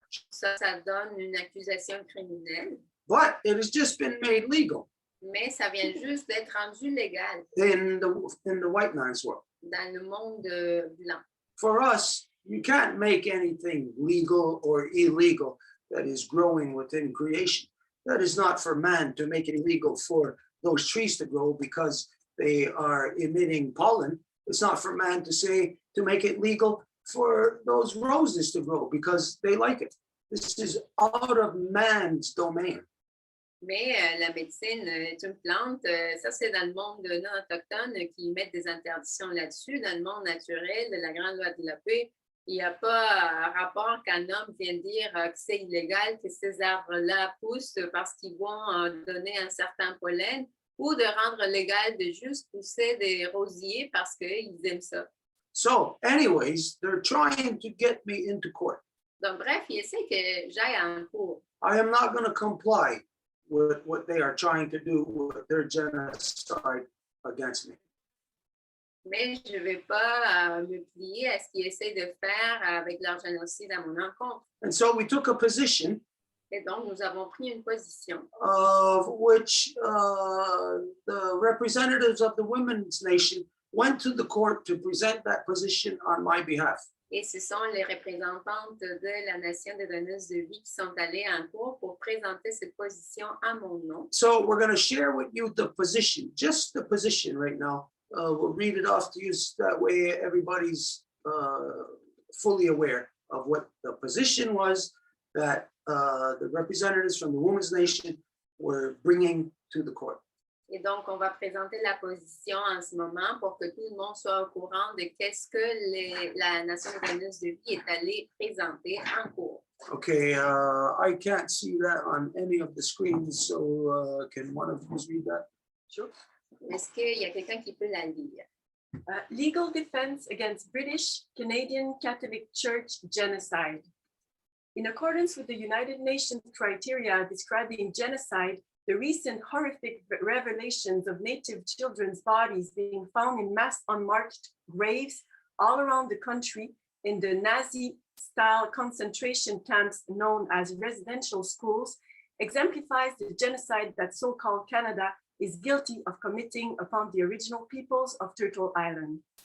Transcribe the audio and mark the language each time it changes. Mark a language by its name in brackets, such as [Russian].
[French] Ça donne une accusation criminelle. [English] But it has just been made legal. [French] Mais ça vient juste d'être rendu légal. [English] In the white man's world. [French] Dans le monde blanc. [English] For us, you can't make anything legal or illegal that is growing within creation. That is not for man to make it illegal for those trees to grow because they are emitting pollen. It's not for man to make it legal for those roses to grow because they like it. This is out of man's domain. [French] Mais la médecine est une plante, ça c'est dans le monde non autochtone qui mettent des interdictions là-dessus. Dans le monde naturel, de la grande loi de la paix, il n'y a pas rapport qu'un homme vienne dire que c'est illégal que ces arbres-là poussent parce qu'ils vont donner un certain pollen ou de rendre légal de juste pousser des rosiers parce qu'ils aiment ça. [English] So anyways, they're trying to get me into court. [French] Donc, bref, il essaie que j'aille en cours. [English] I am not going to comply with what they are trying to do with their genocide against me. [French] Mais je ne vais pas me plier à ce qu'ils essaient de faire avec leur génocide à mon encontre. [English] And so we took a position [French] Et donc, nous avons pris une position [English] of which the representatives of the women's nation went to the court to present that position on my behalf. [French] et ce sont les représentantes de la nation des donneuses de vie qui sont allées en cours pour présenter cette position à mon nom. [English] So we're going to share with you the position, just the position right now. We'll read it off to you so that way everybody's fully aware of what the position was that the representatives from the women's nation were bringing to the court. [French] Et donc, on va présenter la position en ce moment pour que tout le monde soit au courant de qu'est-ce que la nation des donneuses de vie est allée présenter en cours. [English] Okay, I can't see that on any of the screens, so can one of you read that? Sure. [French] Est-ce qu'il y a quelqu'un qui peut la lire? [English] Legal defense against British Canadian Catholic Church genocide. In accordance with the United Nations criteria describing genocide, the recent horrific revelations of Native children's bodies being found in mass unmarked graves all around the country in the Nazi-style concentration camps known as residential schools exemplifies the genocide that so-called Canada is guilty of committing upon the original peoples of Turtle Island.